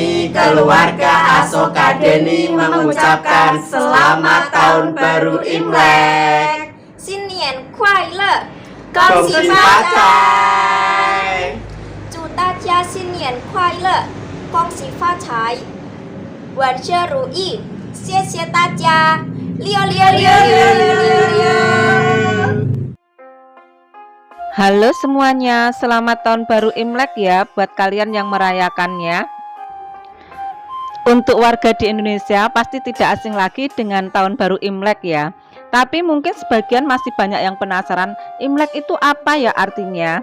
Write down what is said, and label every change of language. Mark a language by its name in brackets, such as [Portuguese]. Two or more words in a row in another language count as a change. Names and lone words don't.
[Indonesian] keluarga Asoka Deni mengucapkan selamat tahun baru Imlek. [Chinese] 新年快乐，恭喜发财！祝大家新年快乐，恭喜发财，万事如意，谢谢大家，六六六六六六。 [Indonesian] Halo semuanya, selamat tahun baru Imlek ya buat kalian yang merayakannya. Untuk warga di Indonesia pasti tidak asing lagi dengan tahun baru Imlek ya. Tapi mungkin sebagian masih banyak yang penasaran, Imlek itu apa ya artinya?